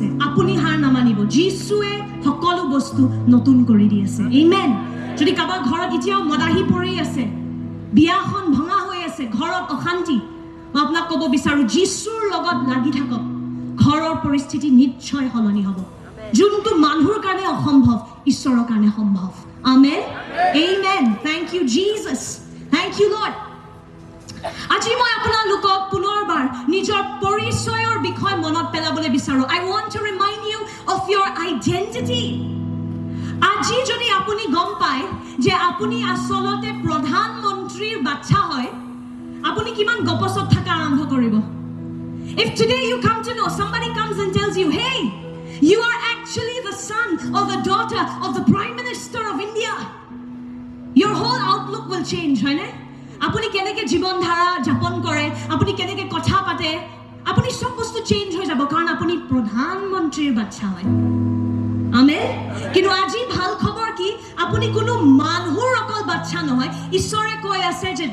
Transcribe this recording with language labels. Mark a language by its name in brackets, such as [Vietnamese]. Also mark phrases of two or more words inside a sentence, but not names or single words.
[Assamese] আপুনি হাৰ নামানিব যীশুৱে সকলো বস্তু নতুন কৰি দি আছে আমেন যদি কাবাৰ ঘৰত এতিয়াও মদাহি পৰি আছে বিয়াখন ভঙা হৈ আছে ঘৰত অশান্তি মই আপোনাক ক'ব বিচাৰো যীশুৰ লগত লাগি থাকক ঘৰৰ পৰিস্থিতি নিশ্চয় সলনি হ'ব যোনটো মানুহৰ কাৰণে অসম্ভৱ ঈশ্বৰৰ কাৰণে সম্ভৱ আমেন আমেন [English] thank you Jesus thank you Lord [Assamese] আজি মই আপোনালোকক পুনৰবাৰ নিজৰ পৰিচয়ৰ বিষয় মনত পেলাবলৈ বিচাৰো [English] I want to remind you of your identity [Assamese] আজি যদি আপুনি গম পায় যে আপুনি আসলতে প্ৰধানমন্ত্ৰীৰ বাচ্চা হয় আপুনি কিমান গপছত থাকা আৰম্ভ কৰিব [English] If today you come to know somebody comes and tells you hey you are actually the son or the daughter of the Prime Minister of India your whole outlook will change হয় [Assamese] না আপুনি কেনেকে জীবন ধাৰা যাপন কৰে আপুনি কেনেকে কথা পাতে আপুনি সব বস্তু চেঞ্জ হৈ যাব কাৰণ আপুনি প্ৰধানমন্ত্ৰীৰ বাচ্চা হয় আমেন কিন্তু আজি ভাল খবৰ কি আপুনি কোনো মানুহৰ অকল বাচ্চা নহয় ঈশ্বৰে কৈ আছে যে